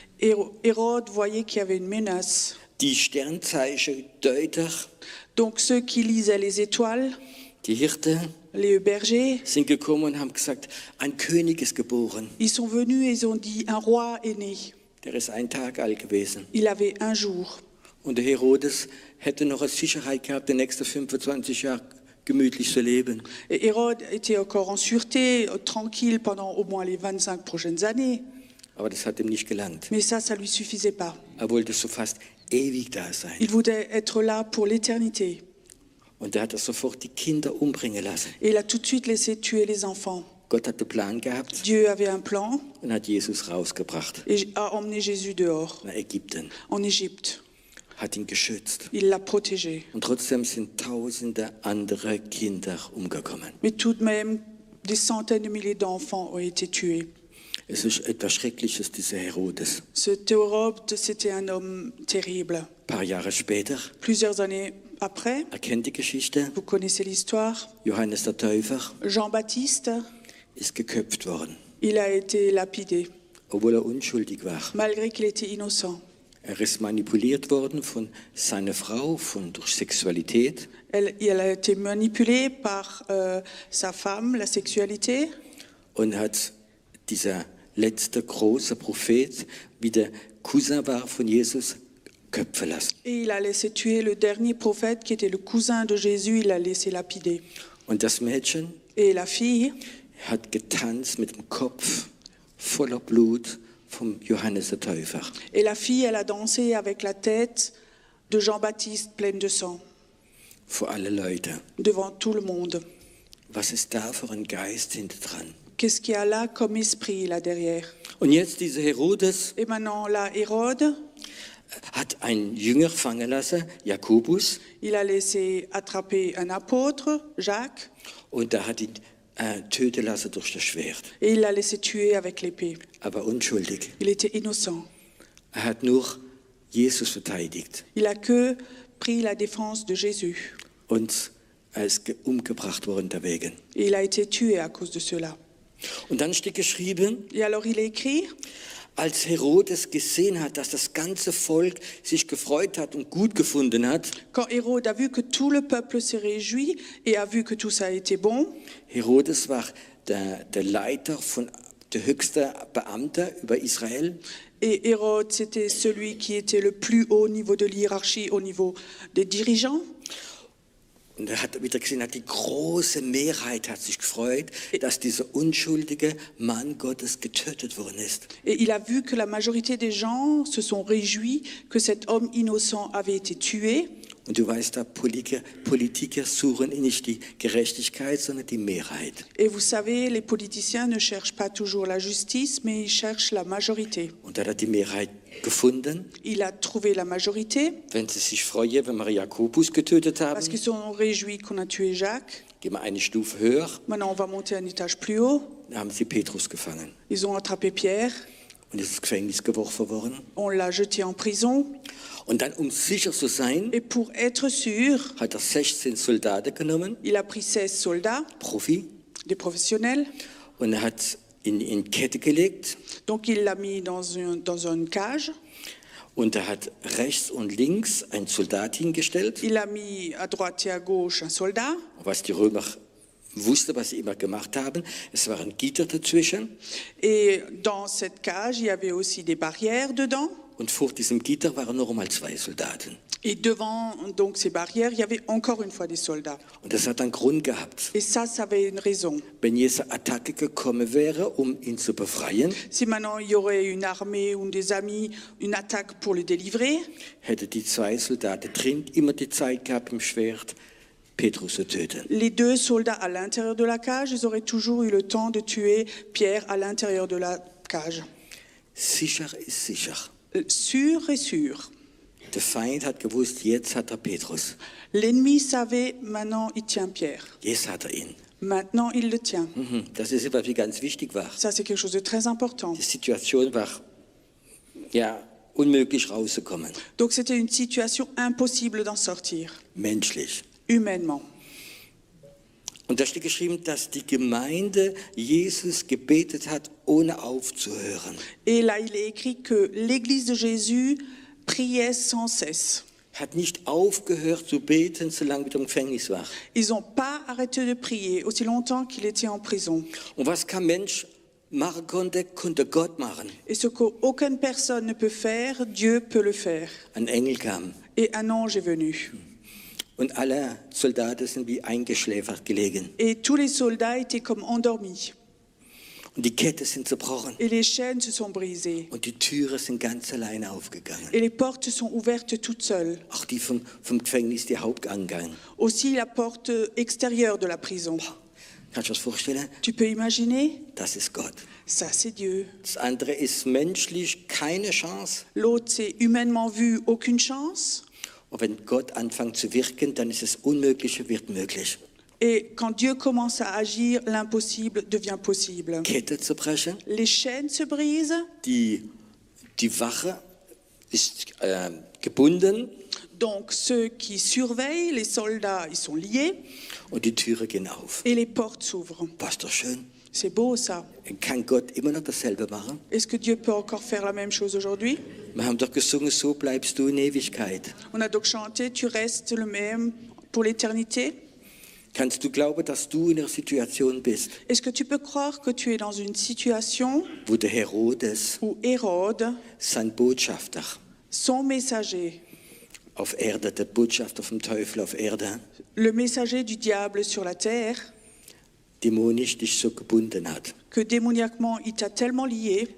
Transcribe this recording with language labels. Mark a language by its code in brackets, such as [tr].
[fr] Hérode voyait qu'il y avait une menace. [de] Die Sternzeichen-Deuter, [fr] Donc ceux qui lisaient les étoiles, [de] die Hirten, [fr] les bergers, [de] sind gekommen und haben gesagt, ein König ist geboren. [fr] ils sont venus et ils ont dit, un roi est né. [de] Der ist 1 Tag alt gewesen. [fr] Il avait un jour. [de] Und der Herodes hätte noch als Sicherheit gehabt, die nächsten 25 Jahre gemütlich zu leben. [fr] Et Hérode était encore en sûreté, tranquille pendant au moins les 25 prochaines années. [de] Aber das hat ihm nicht gelangt. [fr] Mais ça lui suffisait pas. [de] Er wollte so fast ewig da sein. [fr] Il voulait être là pour l'éternité. [de] Und da hat er sofort die Kinder umbringen lassen. [fr] Et il a tout de suite laissé tuer les enfants. [de] Gott hatte Plan gehabt [fr] Dieu avait un plan [de] und hat Jesus rausgebracht [fr] et a emmené Jésus dehors, [de] nach Ägypten, [fr] en Égypte. [de] hat ihn geschützt. [fr] Il l'a protégé. [de] Und trotzdem sind tausende andere Kinder umgekommen. [fr] Mais tout de même, des centaines de milliers d'enfants ont été tués. [de] Es ist etwas Schreckliches, dieser Herodes. [fr] Ce Hérode, c'était un homme terrible. [de] Ein paar Jahre später, [fr] Plusieurs années après, [de] er kennt die Geschichte, [fr] vous connaissez l'histoire, [de] Johannes der Täufer [fr] Jean-Baptiste, [de] ist geköpft worden, [fr] il a été lapidé, [de] obwohl er unschuldig war. [fr] malgré qu'il était innocent. [de] Er ist manipuliert worden von seiner Frau, durch Sexualität. [fr] Elle a été manipulée par sa femme, la sexualité, [de] Und hat dieser letzte große Prophet, wie der Cousin war von Jesus, köpfen lassen. [fr] et il a laissé tuer le dernier prophète qui était le cousin de Jésus, il l'a laissé lapider. [de] Und das Mädchen [fr] Et la fille [de] hat getanzt mit dem Kopf voller Blut vom Johannes der Täufer. [fr] Et la fille, elle a dansé avec la tête de Jean-Baptiste pleine de sang, [de] Vor alle Leute. [fr] devant tout le monde. [de] Was ist da für ein Geist hinter dran? [fr] Qu'est-ce qu'il y a là comme esprit là derrière? [de] Und jetzt dieser Herodes [fr] Et maintenant, là, Hérode, [de] hat einen Jünger fangen lassen, Jakobus, [fr] il a laissé attraper un apôtre, Jacques, [de] und er hat ihn töten lassen durch das Schwert. [fr] et il l'a laissé tuer avec l'épée. [de] Aber unschuldig. [fr] Il était innocent. [de] Er hat nur Jesus verteidigt. [fr] Il a que pris la défense de Jésus. [de] Und er ist umgebracht worden deswegen. [fr] Et il a été tué à cause de cela. [de] Und dann steht geschrieben, [fr] Et alors il est écrit, [de] als Herodes gesehen hat, dass das ganze Volk sich gefreut hat und gut gefunden hat, [fr] quand Hérode a vu que tout le peuple s'est réjoui et a vu que tout ça a été bon, [de] Herodes war der Leiter der höchste Beamte über Israel. [fr] et Hérode, c'était celui qui était le plus haut niveau de hiérarchie, au niveau des dirigeants. [de] Und er hat wieder gesehen, die große Mehrheit hat sich gefreut, dass dieser unschuldige Mann Gottes getötet worden ist. [fr] Et il a vu que la majorité des gens se sont réjouis que cet homme innocent avait été tué. [de] Und du weißt, Politiker suchen nicht die Gerechtigkeit, sondern die Mehrheit. [fr] Et vous savez, les politiciens ne cherchent pas toujours la justice, mais ils cherchent la majorité. [de] Und er hat die Mehrheit gefunden. [fr] Il a trouvé la majorité [de] Wenn sie sich freuen, wenn wir Jakobus getötet [fr] parce [de] haben, [fr] qu'ils sont réjouis qu'on a tué Jacques. [de] gehen wir eine Stufe höher, [fr] Maintenant, on va monter un étage plus haut. [de] dann haben sie Petrus gefangen [fr] Ils ont attrapé Pierre, [de] und ist ins Gefängnis geworfen worden. [fr] on l'a jeté en prison. [de] Und dann, um sicher zu sein, [fr] Et pour être sûr, [de] hat er 16 Soldaten genommen, [fr] il a pris 16 soldats, [de] Profi, [fr] des professionnels. [de] und er hat ihn in Kette gelegt [fr] Donc il l'a mis dans une cage. [de] und er hat rechts und links einen Soldat hingestellt. [fr] Il a mis à droite et à gauche un soldat. [de] Und was die Römer wussten, was sie immer gemacht haben, es war ein Gitter dazwischen [fr] Et dans cette cage, il y avait aussi des barrières dedans. [de] und vor diesem Gitter waren noch einmal 2 Soldaten. [fr] Et devant donc ces barrières, il y avait encore une fois des soldats. [de] Und das hat einen Grund gehabt. [fr] Et ça avait une raison. [de] Wenn Jesu Attacke gekommen wäre, ihn zu befreien, [fr] Si maintenant il y aurait une armée ou des amis, une attaque pour le délivrer, [de] hätte die zwei Soldaten drin immer die Zeit gehabt, im Schwert Petrus zu töten. [fr] les deux soldats à l'intérieur de la cage, ils auraient toujours eu le temps de tuer Pierre à l'intérieur de la cage. [de] Sicher ist sicher. [fr] Sûr et sûr. [de] Der Feind hat gewusst, jetzt hat er Petrus. [fr] L'ennemi savait, maintenant il tient Pierre. [de] Jetzt hat er ihn. [fr] Maintenant il le tient. [de] Das ist etwas, wie ganz wichtig war. [fr] Ça, c'est quelque chose de très important. [de] Die Situation war ja unmöglich rauszukommen, [fr] Donc c'était une situation impossible d'en sortir, [de] menschlich. [fr] humainement. [de] Und da steht geschrieben, dass die Gemeinde Jesus gebetet hat, ohne aufzuhören. [fr] Et là, il est écrit que l'église de Jésus priait sans cesse. [de] Hat nicht aufgehört zu beten, solange er im Gefängnis war. [fr] Ils n'ont pas arrêté de prier aussi longtemps qu'il était en prison. [de] Und was kein Mensch machen konnte, konnte Gott machen. [fr] Et ce qu'aucune personne ne peut faire, Dieu peut le faire. [de] Ein Engel kam [fr] Et un ange est venu. [de] und alle Soldaten sind wie eingeschläfert gelegen. [fr] Et tous les soldats étaient comme endormis. [de] Und die Ketten sind zerbrochen [fr] Et les chaînes se sont brisées. [de] und die Türen sind ganz alleine aufgegangen. [fr] Et les portes sont ouvertes toutes seules. [de] Auch die vom Gefängnis, die Haupteingang. [fr] Aussi la porte extérieure de la prison. [de] Kannst du dir das vorstellen? [fr] Tu peux imaginer? [de] Das ist Gott. [fr] Ça, c'est Dieu. [de] Das andere ist menschlich keine Chance. [fr] L'autre, c'est humainement vu, aucune chance. [de] Und wenn Gott anfängt zu wirken, dann ist das Unmögliche wird möglich. [fr] Et quand Dieu commence à agir, l'impossible devient possible. [de] Kette zu brechen, [fr] Les chaînes se brisent, [de] die Wache ist gebunden [fr] donc ceux qui surveillent, les soldats, ils sont liés, [de] und die Türen gehen auf. [fr] et les portes s'ouvrent. [de] Was doch schön. [fr] C'est beau ça. [de] Kann Gott immer noch dasselbe machen? [fr] Est-ce que Dieu peut encore faire la même chose aujourd'hui? [de] Wir haben doch gesungen, so bleibst du in Ewigkeit. [fr] On a donc chanté, tu restes le même pour l'éternité. [de] Kannst du glauben, dass du in einer Situation bist, [fr] Est-ce que tu peux croire que tu es dans une situation [de] wo der Herodes, [fr] où Hérode, [de] sein Botschafter [fr] son messager, [de] auf Erde, der Botschafter vom Teufel auf Erde, [fr] le messager du diable sur la terre, [de] dämonisch dich so gebunden hat, [fr] que démoniaquement il t'a tellement lié,